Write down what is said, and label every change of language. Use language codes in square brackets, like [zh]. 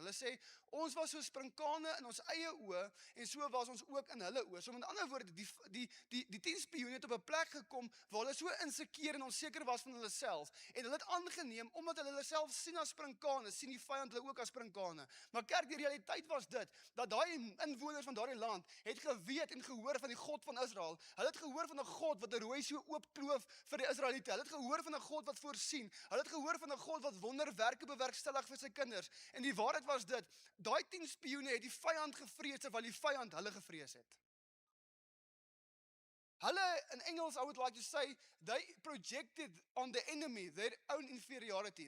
[af] Hulle sê ons was so sprinkane in ons eie oë en so was ons ook in hulle oë. So met ander woorde, die 10 spioene het op 'n plek gekom waar hulle so insekeer en onseker was van hulle self en hulle het aangeneem omdat hulle self sien as sprinkane, sien die vyand hulle ook as sprinkane. Maar kerk, die realiteit was dit dat daai inwoners van daardie land het geweet en gehoor van die God van Israel. Hulle het gehoor van 'n God wat 'n rooi see oop kloof vir die Israeliete. Hulle het gehoor van 'n God wat voorsien. Hulle het gehoor van 'n God wat wonderwerke bewerkstellig vir sy kinders. En die waarheid was dit, daai 10 spioene het die vyand gevrees terwyl die vyand hulle gevrees het. Hulle, in Engels, [en] I would like to say, they projected on the enemy their own inferiority.